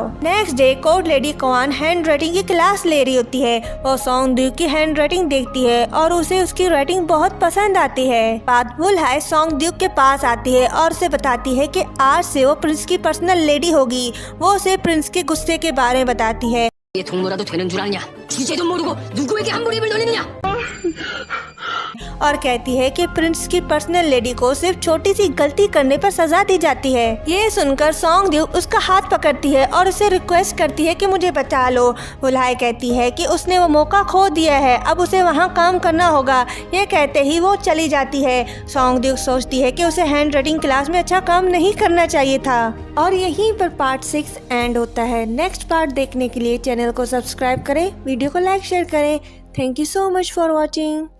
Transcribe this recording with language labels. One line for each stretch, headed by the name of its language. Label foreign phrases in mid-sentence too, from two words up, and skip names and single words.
English: next day court lady
Hindi: क्वान
English: hand writing
Hindi: की क्लास ले रही होती है। वो सॉन्ग ड्यूक की हैंड राइटिंग देखती है और उसे उसकी राइटिंग बहुत पसंद आती है। बात वुलहाई सॉन्ग ड्यूक के पास आती है और उसे बताती है कि आज से वो प्रिंस की
English: personal lady
Hindi: होगी। वो उसे प्रिंस के गुस्से के बारे में बताती है।
Korean: 이게 동무라도 되는 줄 아냐? 주제도 모르고 누구에게 함부로 입을 놀리느냐?
Hindi: और कहती है कि प्रिंस की
English: personal lady
Hindi: को सिर्फ छोटी सी गलती करने पर सजा दी जाती है। ये सुनकर सॉन्ग ड्यूक उसका हाथ पकड़ती है और उसे रिक्वेस्ट करती है कि मुझे बचा लो। वुलहाई कहती है कि उसने वो मौका खो दिया है, अब उसे वहाँ काम करना होगा। ये कहते ही वो चली जाती है। सॉन्ग ड्यूक सोचती है कि उसे
English: hand writing class
Hindi: में अच्छा काम नहीं करना चाहिए था। और यहीं पर
English: part 6 end
Hindi: होता है।
English: next part
Hindi: देखने के लिए चैनल को सब्सक्राइब करें, वीडियो को
English: like share
Hindi: करें।
English: thank you so much for watching.